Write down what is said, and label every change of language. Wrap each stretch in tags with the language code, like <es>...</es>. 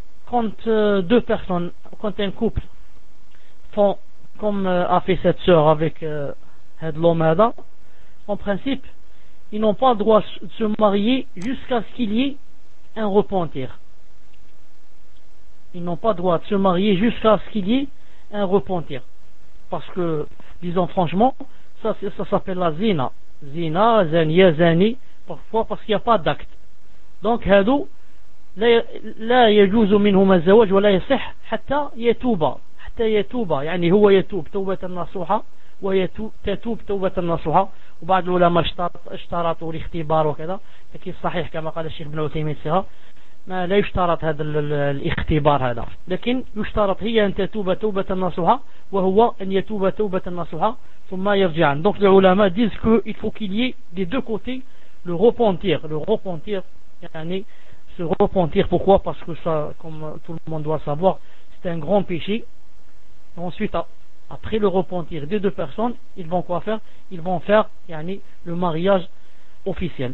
<fr>Quand deux personnes, quand un couple font comme a fait cette sœur avec l'homme Hada, en principe ils n'ont pas le droit de se marier jusqu'à ce qu'il y ait un repentir. Ils n'ont pas le droit de se marier jusqu'à ce qu'il y ait un repentir, parce que disons franchement ça s'appelle la zina, zania, zani parfois, parce qu'il n'y a pas d'acte. Donc Hado</fr> <ar>لا يجوز منهما الزواج ولا يصح حتى يتوب, يعني هو يتوب توبة نصوحة وتتوب توبة نصوحة. وبعض العلماء اشترطوا الاختبار وكذا, لكن صحيح كما قال الشيخ ابن عثيمين سها ما لا يشترط هذا الاختبار هذا, لكن يشترط هي أن تتوب توبة نصوحة وهو أن يتوب توبة نصوحة ثم يرجع. دونك العلماء</ar> <fr>disent que il faut qu'il y ait des deux côtés le repentir, يعني se repentir. Pourquoi? Parce que ça, comme tout le monde doit savoir, c'est un grand péché. Ensuite après le repentir des deux personnes, ils vont quoi faire? Ils vont faire yani, le mariage officiel.</fr>